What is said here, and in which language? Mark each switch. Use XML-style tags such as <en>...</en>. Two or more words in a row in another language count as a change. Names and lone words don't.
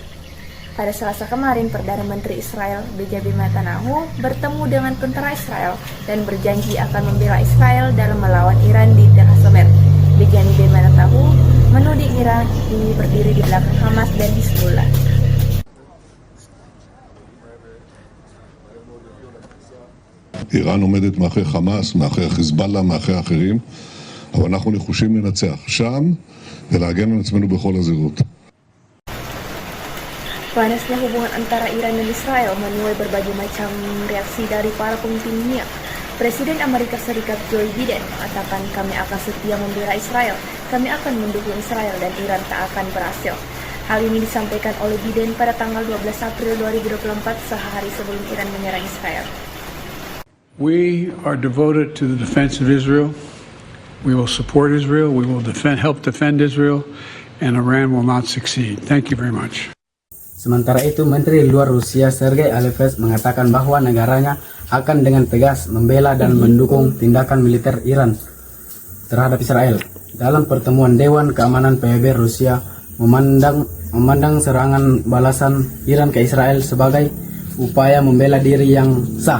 <id>Pada Selasa kemarin, Perdana Menteri Israel Benjamin Netanyahu bertemu dengan tentara Israel dan berjanji akan membela Israel dalam melawan Iran di Tengah Somer. Benjamin Netanyahu menuding Iran ini berdiri di belakang Hamas dan Hizbullah.</id> <he>איראן עומדת מאחורי חמאס, מאחורי חיזבאללה, מאחורי אחרים, אבל אנחנו נחושים לנצח שם ולהגן על עצמנו בכל הזירות.</he> <id>Panasnya hubungan antara Iran dan Israel menuai berbagai macam reaksi dari para pemimpin dunia. Presiden Amerika Serikat Joe Biden mengatakan, kami akan setia membela Israel, kami akan mendukung Israel dan Iran tak akan berhasil. Hal ini disampaikan oleh Biden pada tanggal 12 April 2024, sehari sebelum Iran menyerang Israel.</id> <en>We are devoted to the defense of Israel. We will support Israel. We will help defend Israel, and Iran will not succeed. Thank you very much.</en> <id>Sementara itu, Menteri Luar Rusia Sergei Lavrov mengatakan bahwa negaranya akan dengan tegas membela dan mendukung tindakan militer Iran terhadap Israel. Dalam pertemuan Dewan Keamanan PBB, Rusia memandang serangan balasan Iran ke Israel sebagai upaya membela diri yang sah.</id>